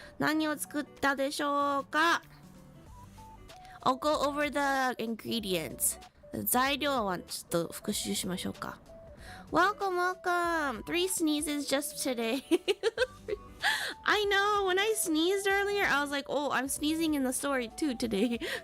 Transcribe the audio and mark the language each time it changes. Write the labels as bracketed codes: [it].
[ja] 何を作ったでしょうか？ [en] I'll go over the ingredients. [ja] 材料はちょっと復習しましょうか。 [en] Welcome! 3 sneezes just today. I know, when I sneezed earlier, I was like, oh, I'm sneezing in the story too today.